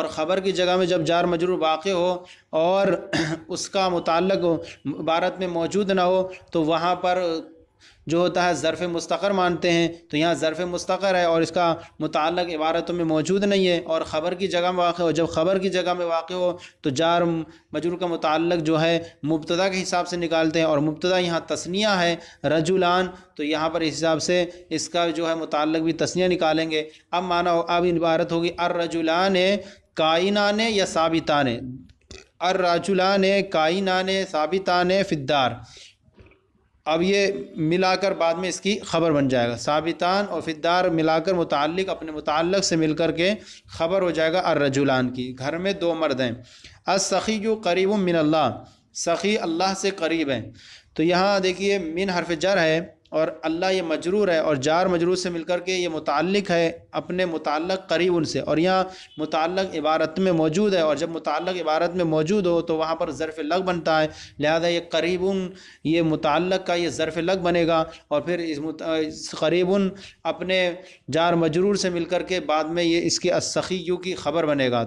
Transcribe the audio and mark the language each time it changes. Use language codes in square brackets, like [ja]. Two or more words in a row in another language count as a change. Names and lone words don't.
[ur] خبر کی جگہ میں جب جار مجرور واقع ہو اور اس کا متعلق عبارت میں موجود نہ ہو تو وہاں پر جو ہوتا ہے ظرف مستقر مانتے ہیں، تو یہاں ظرف مستقر ہے اور اس کا متعلق عبارتوں میں موجود نہیں ہے اور خبر کی جگہ میں واقع ہو، جب خبر کی جگہ میں واقع ہو تو جار مجرور کا متعلق جو ہے مبتدا کے حساب سے نکالتے ہیں، اور مبتدا یہاں تثنیہ ہے رجلان، تو یہاں پر اس حساب سے اس کا جو ہے متعلق بھی تثنیہ نکالیں گے۔ اب مانا اب عبارت ہوگی [ar] الرجلان کائنان یا ثابتان، الرجلان کائنان ثابتان فی الدار، [ur] اب یہ ملا کر بعد میں اس کی خبر بن جائے گا، ثابتان اور [ar] فی الدار [ur] ملا کر متعلق اپنے متعلق سے مل کر کے خبر ہو جائے گا الرجلان کی، گھر میں 2 مرد ہیں۔ [ar] السخی قریب من اللہ، [ur] سخی اللہ سے قریب ہے، تو یہاں دیکھیے من حرف جر ہے اور اللہ یہ مجرور ہے اور جار مجرور سے مل کر کے یہ متعلق ہے اپنے متعلق قریب ان سے، اور یہاں متعلق عبارت میں موجود ہے، اور جب متعلق عبارت میں موجود ہو تو وہاں پر ظرف لگ بنتا ہے، لہذا یہ قریب یہ متعلق کا یہ ظرف لگ بنے گا، اور پھر اس قریب اپنے جار مجرور سے مل کر کے بعد میں یہ اس کے السخی کی خبر بنے گا۔